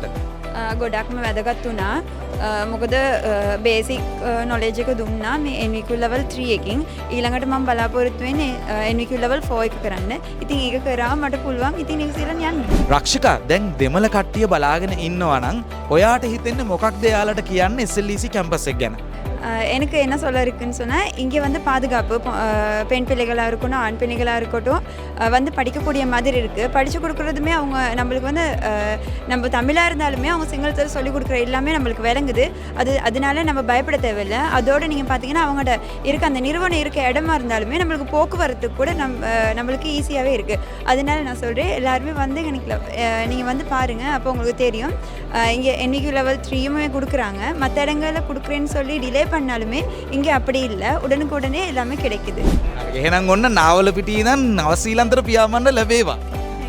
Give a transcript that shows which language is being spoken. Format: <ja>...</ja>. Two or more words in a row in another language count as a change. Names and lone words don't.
<si>ගොඩක්ම වැදගත් වුණා. මොකද</si> <en>basic knowledge</en> <si>එක දුන්නා මේ NVQ level 3 එකකින්. ඊළඟට මම බලාපොරොත්තු වෙන්නේ NVQ level 4 එක කරන්න. ඉතින් ඒක කරාම මට පුළුවන් ඉතින් නිව්සීලන්ත යන්න. රක්ෂිකා දැන් දෙමළ කට්ටිය බලාගෙන ඉන්නවා නම් ඔයාට හිතෙන්නේ මොකක්ද එයාලට කියන්නේ SLEC කැම්පස් එක ගැන?</si> <ta>எனக்கு என்ன சொல்ல இருக்குன்னு சொன்னால் இங்கே வந்து பாதுகாப்பு பெண் பிள்ளைகளாக இருக்கணும் ஆண் பிள்ளைகளாக இருக்கட்டும் வந்து படிக்கக்கூடிய மாதிரி இருக்குது. படித்து கொடுக்குறதுமே அவங்க நம்மளுக்கு வந்து நம்ம தமிழாக இருந்தாலுமே அவங்க சிங்களத்தில் சொல்லிக் கொடுக்குற எல்லாமே நம்மளுக்கு விளங்குது. அதனால நம்ம பயப்பட தேவையில்லை. அதோடு நீங்கள் பார்த்தீங்கன்னா அவங்களோட இருக்க அந்த நிறுவனம் இருக்க இடமா இருந்தாலுமே நம்மளுக்கு போக்குவரத்துக்கு கூட நம்மளுக்கு ஈஸியாகவே இருக்குது. அதனால நான் சொல்கிறேன் எல்லாருமே வந்து எனக்கு நீங்கள் வந்து பாருங்கள் அப்போ உங்களுக்கு தெரியும். இங்கே NVQ level 3யுமே கொடுக்குறாங்க. மற்ற இடங்களில் கொடுக்குறேன்னு சொல்லி டிலே பண்ணாலுமே இங்கே அப்படி இல்லை. உடனுக்குடனே எல்லாமே கிடைக்குது.</ta> <si>එහෙනම් ඔන්න නාවල පිටියේ ඉඳන් නවසීලන්තට පියාඹන්න ලැබේවා.</si>